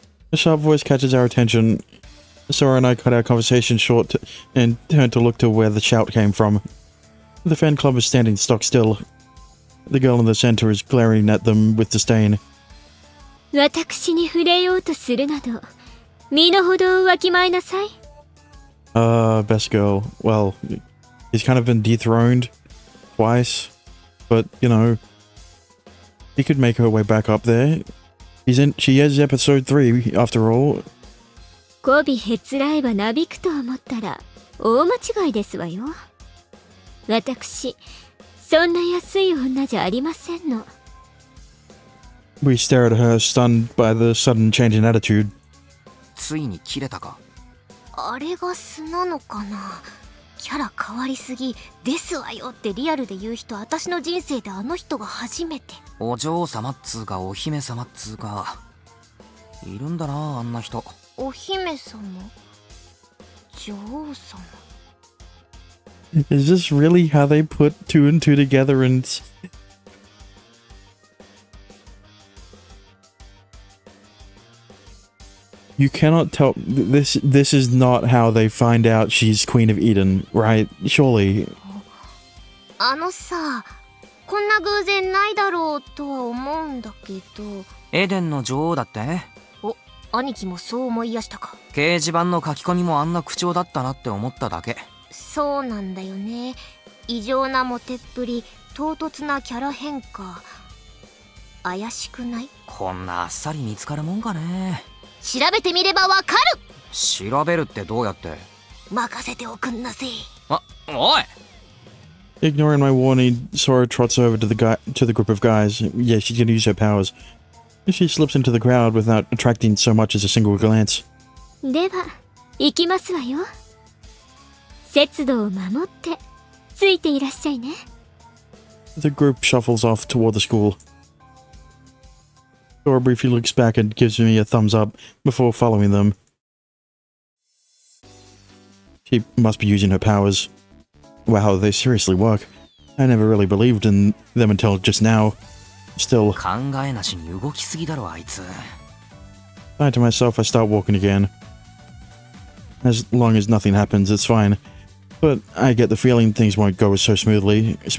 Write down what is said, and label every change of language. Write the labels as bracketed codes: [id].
[en] A sharp voice catches our attention. Sora and I cut our conversation short and turned to look to where the shout came from. The fan club is standing stock still. The girl in the center is glaring at them with disdain. [ja] 私に触れようとするなど、身の程をわきまえなさい。 [en] Best girl. Well, he's kind of been dethroned twice, but you know, he could make her way back up there. She is episode 3 after all. [ja] 媚びへつらえばなびくと思ったら大間違いですわよ。私、そんな安い女じゃありませんの。 [en] We stare at her, stunned by the sudden change in attitude. [ja] ついに切れたか。あれが素なのかな。キャラ変わりすぎですわよってリアルで言う人、私の人生であの人が初めて。お嬢様っつうかお姫様っつうかいるんだなあんな人。お姫様、女王様。 [en] Is this really how they put 2 and 2 together and... You cannot tell... This is not how they find out she's Queen of Eden, right? Surely. [ja] さ、こんな偶然ないだろうとは思うんだけど。エデンの女王だって？兄貴もそう思いやしたか。掲示板の書き込みもあんな口調だったなって思っただけ。そうなんだよね。異常なモテっぷり、唐突なキャラ変化。怪しくない？こんなあっさり見つかるもんかね。調べてみればわかる。調べるってどうやって？任せておくんなせい。おい！ [en] Ignoring my warning, Sora trots over to the group of guys. Yeah, she's gonna use her powers. She slips into the crowd without attracting so much as a single glance. [ja] では、行きますわよ。節度を守ってついていらっしゃいね。 [en] The group shuffles off toward the school. Sora briefly looks back and gives me a thumbs up before following them. She must be using her powers. Wow, they seriously work. I never really believed in them until just now. Still, [ja] 考えなしに動きすぎだろあいつ。 [en] I to myself, I start walking again. As long as nothing happens, it's fine. But I get the feeling things won't go so smoothly.